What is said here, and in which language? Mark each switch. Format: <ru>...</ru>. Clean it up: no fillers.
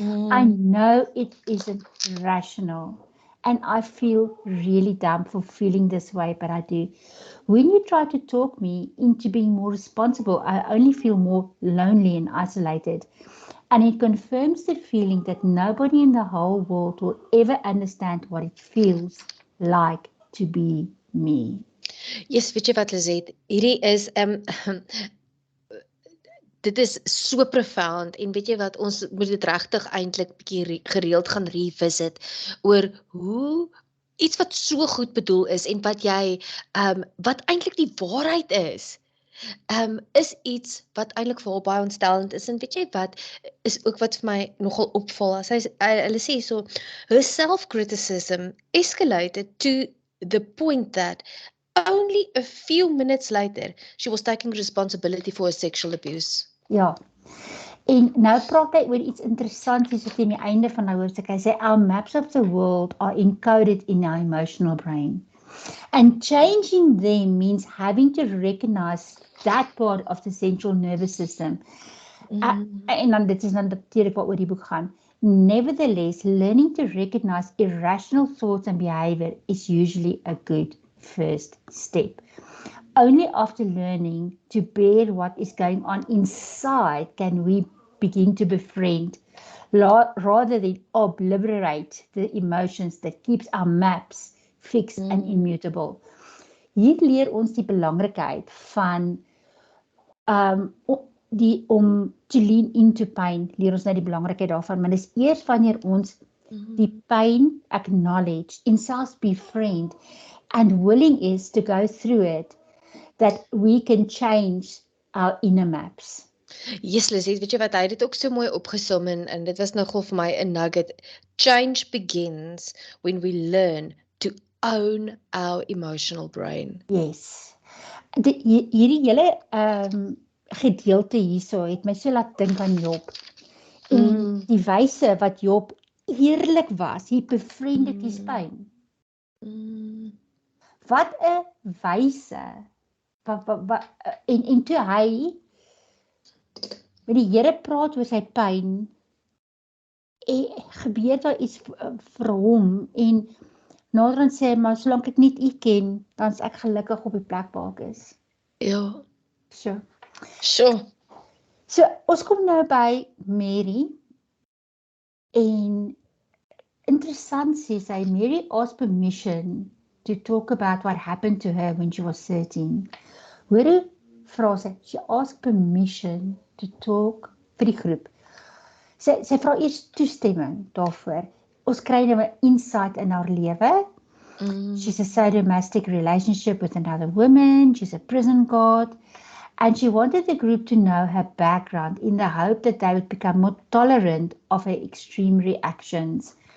<en>I know it isn't rational. And I feel really dumb for feeling this way, but I do. When you try to talk me into being more responsible, I only feel more lonely and isolated. And it confirms the feeling that nobody in the whole world will ever understand what it feels like to be me.</en> <af>Yes, weet jy wat Lizet, hierdie is dit is so profound en weet jy wat, ons moet dit regtig eintlik bietjie gereeld gaan revisit oor hoe iets wat so goed bedoel is en wat jy wat eintlik die waarheid is iets wat eintlik vir haar baie ontstellend is en weet jy wat is ook wat vir my nogal opval. Hulle sê so</af> <en>her self-criticism escalated to the point that only a few minutes later she was taking responsibility for her sexual abuse.</en> <af>Ja. En nou praat hy oor iets interessants hier so teen die einde van die hoofstuk. Hy sê</af> <en>our maps of the world are encoded in our emotional brain. And changing them means having to recognize that part of the central nervous system.</en> <af>En dan dit is dan natuurlik wat oor die boek gaan.</af> <en>Nevertheless, learning to recognize irrational thoughts and behavior is usually a good first step. Only after learning to bear what is going on inside can we begin to befriend rather than obliterate the emotions that keeps our maps fixed and immutable.</en> <af>Hier leer ons die belangrikheid van om</af> <en>to lean into pain,</en> <af>leer ons nou die belangrikheid daarvan, maar dis eers wanneer ons die pyn acknowledge en selfs befriend and willing is</af> <en>to go through it, that we can change our inner maps.</en> <af>Yes, Lizzie, weet jy wat, hy het dit ook so mooi opgesom en dit was nogal vir my 'n nugget.</af> <en>Change begins when we learn to own our emotional brain.</en> <af>Yes. Hierdie hele gedeelte hierso het my so laat dink aan Job. En die wyse wat Job eerlik was,</af> <en>he befriended his pain.</en> <af>Wat 'n wyse. En toe hy met die Here praat oor sy pyn, gebeur daar iets vir hom en naderhand sê hy, maar solank ek nie u ken, dan is ek gelukkig op die plek waar ek is. Ja. So. So, ons kom nou by Mary en interessant sê sy,</af> <en>Mary asked permission to talk about what happened to her when she was 13.</en> <af>Hoor hoe vra sy,</af> <en>she asked permission to talk</en> <af>vir die groep. Sy vra eers toestemming daarvoor. Ons kry nou 'n insight in haar lewe.</af> <en>She's a sadomastic relationship with another woman, she's a prison guard, and she wanted the group to know her background in the hope that they would become more tolerant of her extreme reactions.</en>